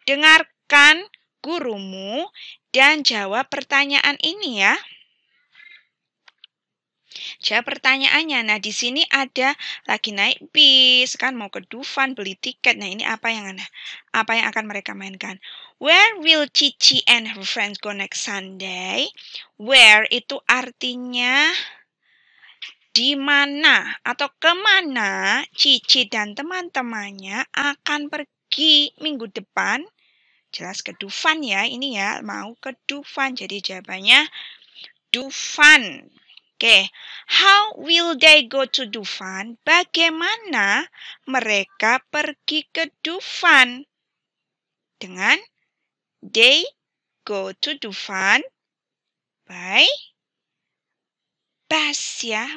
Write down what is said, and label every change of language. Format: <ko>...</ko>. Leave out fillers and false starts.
<id>Dengarkan gurumu dan jawab pertanyaan ini ya. Jawab pertanyaannya. Nah, di sini ada lagi naik bis, kan mau ke Dufan beli tiket. Nah, ini apa yang akan mereka mainkan?</id> <en>Where will Cici and her friends go next Sunday?</en> <id>Where itu artinya di mana atau kemana Cici dan teman-temannya akan pergi minggu depan. Jelas ke Dufan ya, ini ya, mau ke Dufan. Jadi jawabannya Dufan.</id> <en>Oke, how will they go to Dufan?</en> <id>Bagaimana mereka pergi ke Dufan? Dengan</id> <en>they go to Dufan by bus ya.</en>